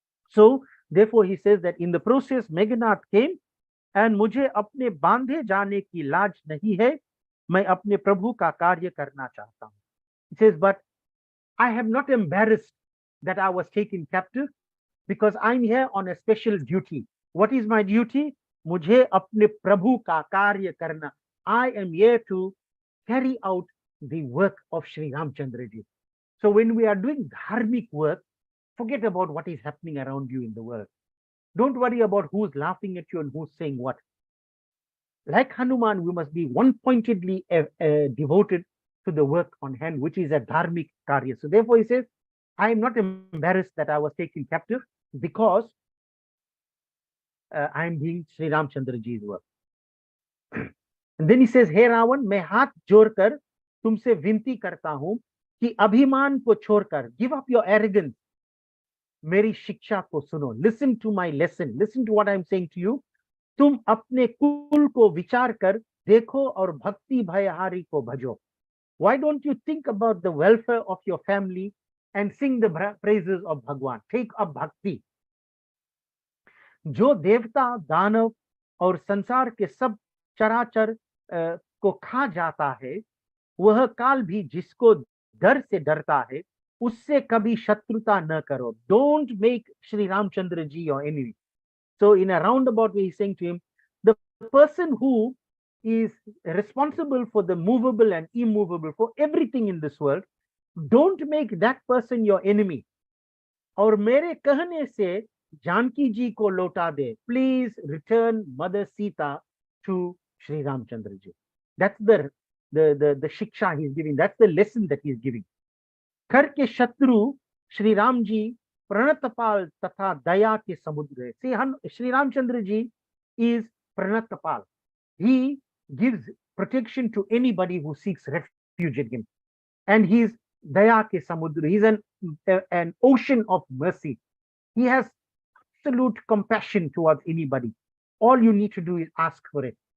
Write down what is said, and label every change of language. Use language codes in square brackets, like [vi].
[en] So therefore he says that in the process Meghnad came, and [hi] मुझे अपने बांधे जाने की लाज नहीं है, मैं अपने प्रभु का कार्य करना चाहता हूं. [en] He says, but I have not embarrassed that I was taken captive? Because I'm here on a special duty. What is my duty? [hi] मुझे अपने प्रभु का कार्य करना. [en] I am here to carry out the work of Sri Ramchandra ji. So when we are doing dharmic work, forget about what is happening around you in the world. Don't worry about who's laughing at you and who's saying what. Like Hanuman, we must be one-pointedly devoted to the work on hand, which is a dharmic karya. So therefore he says, I am not embarrassed that I was taken captive because I am doing Sri Ramchandra ji's work. And then he says, Hey Ravan, [hi] मैं हाथ जोड़कर तुमसे विनती करता हूं कि अभिमान को छोड़कर, [en] give up your arrogance, [hi] मेरी शिक्षा को सुनो. [en] Listen to my lesson. Listen to what I am saying to you. [hi] तुम अपने कुल को विचार कर देखो और भक्ति भयहारी को भजो. [en] Why don't you think about the welfare of your family and sing the praises of Bhagwan? Take up bhakti. [hi] जो देवता, दानव और संसार के सब चराचर को खा जाता है, वह काल भी जिसको डर से डरता है, उससे कभी शत्रुता न करो. [en] Don't make Sri Ramchandra ji your enemy. So in a roundabout way, he's saying to him, the person who is responsible for the movable and immovable, for everything in this world, don't make that person your enemy. [hi] और मेरे कहने से जानकी जी को लौटा दे. [en] Please return Mother Sita to Sri Ramchandra ji. That's the shiksha he's giving. That's the lesson that he's giving. [hi] कर के शत्रु श्री राम जी प्रणतपाल तथा दया के समुद्र है. [en] See, Sri Ramchandra ji is Pranatapal. He gives protection to anybody who seeks refuge in him. And he's [hi] Daya ke Samudra. [en] He's an ocean of mercy. He has absolute compassion towards anybody. All you need to do is ask for it.